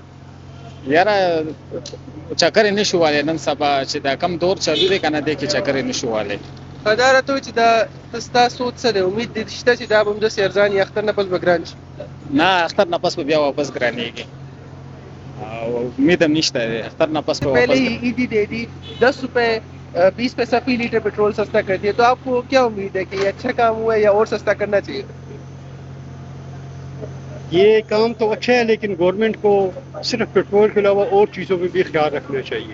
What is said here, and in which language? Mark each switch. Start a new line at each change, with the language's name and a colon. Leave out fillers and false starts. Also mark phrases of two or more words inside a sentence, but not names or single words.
Pashto: یاره چکر یې نشو والی نن سبا چې دا کم دور چلو دی که نه دی کې چکر یې نشو والی. دا راته وایي چې دا ستا سوچ څه دی امید دې شته چې دا به همداسې ارزان یا اختر نه پس به ګران شي؟ نه اختر نه پس به بیا واپس ګرانېږي او امید هم نشته دی اختر نه پس به
Urdu: पहले
Pashto: واپس
Urdu: عیدی دے دی 10 روپے 20 پیسہ فی لیٹر پیٹرول سستا کر دیا تو آپ کو کیا امید ہے کہ یہ اچھا کام ہوا ہے یا اور سستا کرنا چاہیے? یہ کام تو اچھا ہے لیکن گورنمنٹ کو صرف پیٹرول کے علاوہ اور چیزوں میں بھی خیال رکھنا چاہیے.